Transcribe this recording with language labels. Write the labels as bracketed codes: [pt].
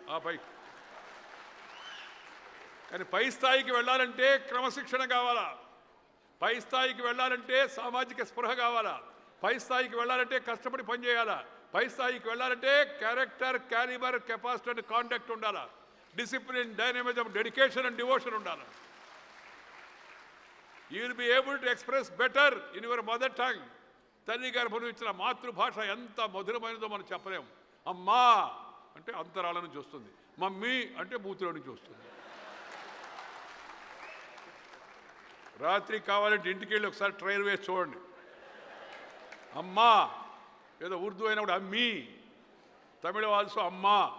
[te] ఆ పైకి కానీ పై స్థాయికి వెళ్ళాలంటే క్రమశిక్షణ కావాలా, పై స్థాయికి వెళ్ళాలంటే సామాజిక స్పృహ కావాలా, పై స్థాయికి వెళ్ళాలంటే కష్టపడి పనిచేయాలా, పై స్థాయికి వెళ్ళాలంటే [en] character, calibre, capacity and conduct [te] ఉండాలా, [en] discipline, dynamism, dedication and devotion [te] ఉండాలి. [en] You will be able to express better in your mother tongue. [te] తల్లి గర్భం ఇచ్చిన మాతృభాష ఎంత మధురమైనదో మనం చెప్పలేము. అమ్మా అంటే అంతరాల నుంచి వస్తుంది, మమ్మీ అంటే బూతుల నుంచి వస్తుంది. రాత్రి కావాలంటే ఇంటికి వెళ్ళి ఒకసారి ట్రైల్ వేసి చూడండి. అమ్మా ఏదో ఉర్దూ అయినప్పుడు అమ్మీ, తమిళ ఆల్సో అమ్మా.